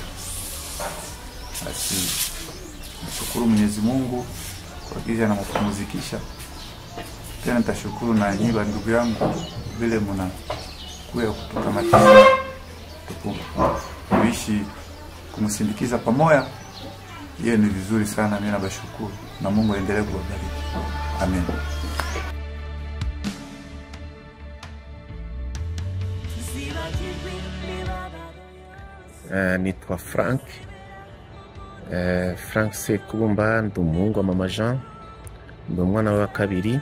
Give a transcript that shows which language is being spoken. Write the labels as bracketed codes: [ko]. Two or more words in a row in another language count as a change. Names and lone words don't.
[sw] Basi nashukuru Mwenyezi Mungu kwa kile anampumzikisha. Tena nitashukuru na nyinyi ndugu yangu vile mna kuya kutoka matendo kuishi kumsindikiza pamoja. Yeye ni vizuri sana, mimi nabashukuru na Mungu aendelee kuwabariki. Amen. [rn] Nitwa Frank Sekubumba, ndumuhungu wa mama Jean, ndi umwana wa kabiri.